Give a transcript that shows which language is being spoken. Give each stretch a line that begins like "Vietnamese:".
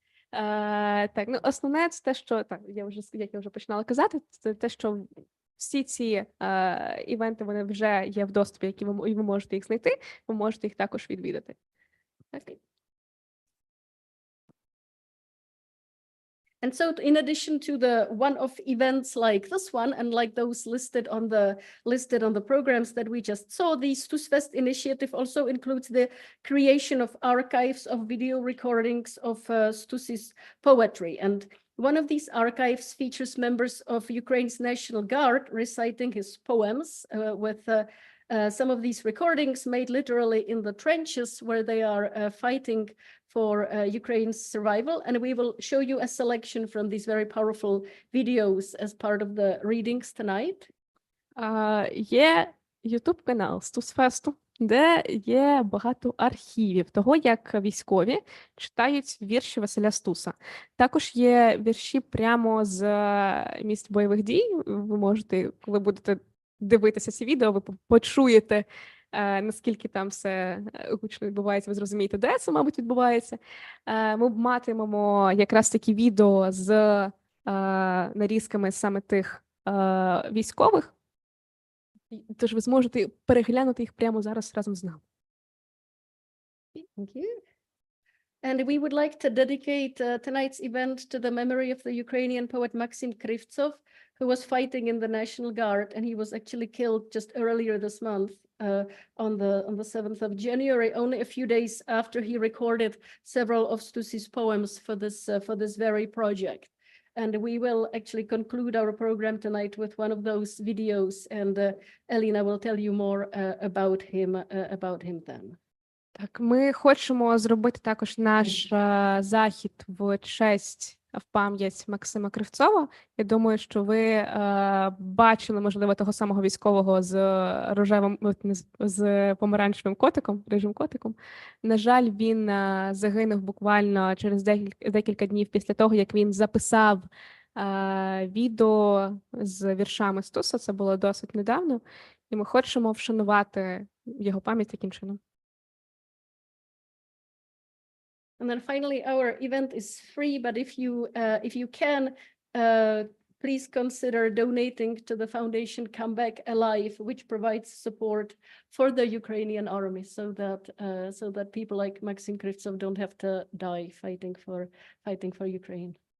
Ukrainian: Так, ну основне це те, що як я вже починала казати, це те, що всі ці івенти вони вже є в доступі, і ви можете їх знайти, ви можете їх також відвідати. Так.
English: And so in addition to the one-off events like this one and like those listed on the programs that we just saw, the Stus Fest initiative also includes the creation of archives of video recordings of Stus's poetry. And One of these archives features members of Ukraine's National Guard reciting his poems with some of these recordings made literally in the trenches where they are fighting for Ukraine's survival. And we will show you a selection from these very powerful videos as part of the readings tonight.
Ukrainian: Є YouTube канал Стусфесту, де є багато архівів того, як військові читають вірші Василя Стуса. Також є вірші прямо з місць бойових дій. Ви можете, коли будете дивитися ці відео, ви почуєте, наскільки там все гучно відбувається, ви зрозумієте, де це, мабуть, відбувається. Ми матимемо якраз такі відео з нарізками саме тих військових. Тож ви зможете переглянути їх прямо зараз разом з нами.
English: Thank you. And we would like to dedicate tonight's event to the memory of the Ukrainian poet Maxim Krivtsov, who was fighting in the National Guard, and he was actually killed just earlier this month on the 7th of January, only a few days after he recorded several of Stus's poems for this very project. And we will actually conclude our program tonight with one of those videos, and Elina will tell you more about him then.
Ukrainian: Так, ми хочемо зробити також наш захід в честь, в пам'ять Максима Кривцова. Я думаю, що ви бачили, можливо, того самого військового з рожевим, з помаранчевим котиком, рижим котиком. На жаль, він загинув буквально через декілька днів після того, як він записав відео з віршами Стуса. Це було досить недавно. І ми хочемо вшанувати його пам'ять таким чином.
English: And then finally, our event is free, but if you can, please consider donating to the foundation Come Back Alive, which provides support for the Ukrainian army, so that people like Maxim Krivtsov don't have to die fighting for Ukraine.